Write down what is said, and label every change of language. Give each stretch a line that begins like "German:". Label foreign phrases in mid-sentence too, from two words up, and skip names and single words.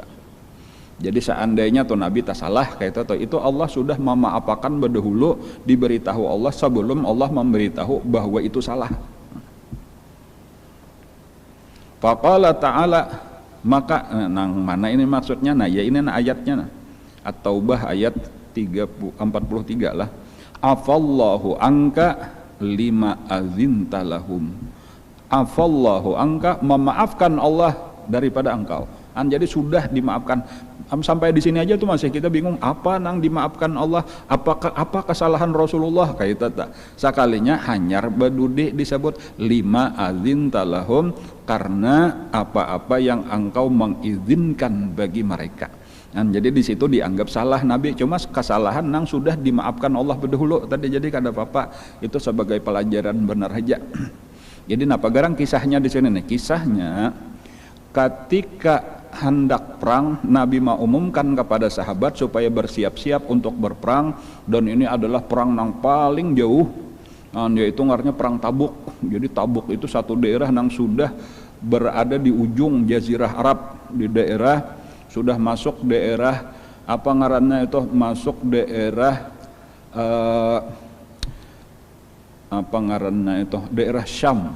Indonesian: Jadi seandainya tuh Nabi tak salah kayak itu Allah sudah memaafkan berdahulu, diberitahu Allah sebelum Allah memberitahu bahwa itu salah.
Arabic: فقال تعالى,
Indonesian: maka nang mana ini maksudnya? Nah ya ini ayatnya At-Taubah ayat 43 lah.
Arabic: عفا الله عنك لم أذنت لهم. عفا الله عنك,
Indonesian: memaafkan Allah daripada engkau. Jadi sudah dimaafkan. Sampai di sini aja tuh masih kita bingung apa nang dimaafkan Allah, apa kesalahan Rasulullah kayak itu. Sekalinya hanyar bedudi disebut
Arabic: لم أذنت لهم,
Indonesian: karena apa-apa yang engkau mengizinkan bagi mereka. Jadi di situ dianggap salah Nabi, cuma kesalahan nang sudah dimaafkan Allah berdahulu tadi, jadi kada apa-apa, itu sebagai pelajaran benar aja. Jadi napa garang kisahnya di sini nih? Kisahnya ketika hendak perang, Nabi mau umumkan kepada sahabat supaya bersiap-siap untuk berperang, dan ini adalah perang yang paling jauh, yaitu ngaranya perang Tabuk. Jadi Tabuk itu satu daerah yang sudah berada di ujung Jazirah Arab, di daerah sudah masuk daerah apa ngarannya itu, masuk daerah apa ngarannya itu, daerah Syam.